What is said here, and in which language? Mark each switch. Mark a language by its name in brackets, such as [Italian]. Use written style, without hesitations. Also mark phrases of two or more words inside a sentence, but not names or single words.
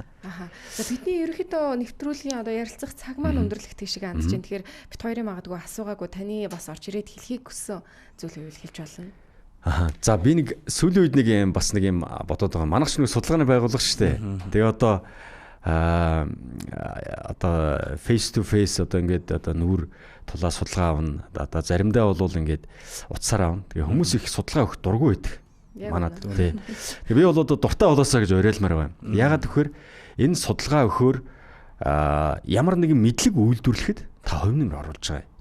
[Mongolian] Бидний ерөнхийдөө нэвтрүүлгийн одоо ярилцах цаг маань өндөрлөх тийшээ хандж байна. Тэгэхээр бит хоёрын магадгүй асуугаагүй таны бас орж ирээд хэлхийг хүссэн зүйл байвал хэлж болно. За би нэг сүүлийн үед нэг юм бас нэг юм бодоод байгаа. Манайх ч нэг судалгааны байгууллага шүү дээ. Тэгээ одоо [English] face to face [Mongolian] одоо ингээд одоо нүүр тулаа судалгаа авна. Одоо заримдаа бол ингээд утсаар авна. Тэгээ хүмүүс их судалгаа өгөх дургүй байдаг. Манайд тий. Тэгээ би бол одоо дуртай болоосаа гэж уриалмаар байна. Ягаад гэвэл энэ судалгаа өгөхөөр ямар нэгэн мэдлэг үйлдвэрлэхэд та хувь нэмэр оруулж байгаа юм.